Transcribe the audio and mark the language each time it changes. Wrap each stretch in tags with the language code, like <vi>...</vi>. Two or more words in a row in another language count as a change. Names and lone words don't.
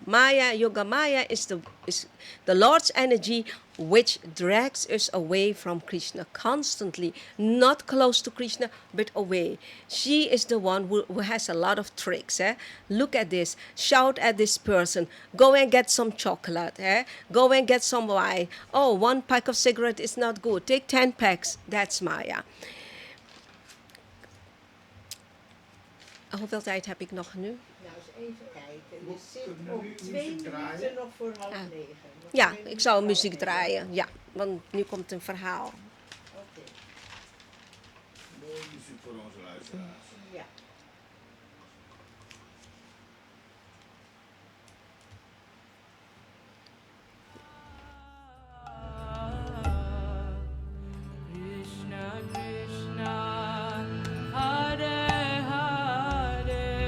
<en>Yoga Maya is the Lord's energy, which drags us away from Krishna constantly, not close to Krishna, but away. She is the one who has a lot of tricks. Look at this. Shout at this person. Go and get some chocolate. Go and get some wine. Oh, 1 pack of cigarette is not good. Take 10 packs. That's Maya.</en> <nl>Hoeveel tijd heb ik nog nu? Nou, eens even kijken. Je zit op 2 minuten nog voor 8:30. Ja, ik zou muziek draaien. Ja, want nu komt een verhaal. Oké. Mooie muziek voor onze luisteraars. Ja.</nl> <sa>Krishna Krishna Hare Hare</sa>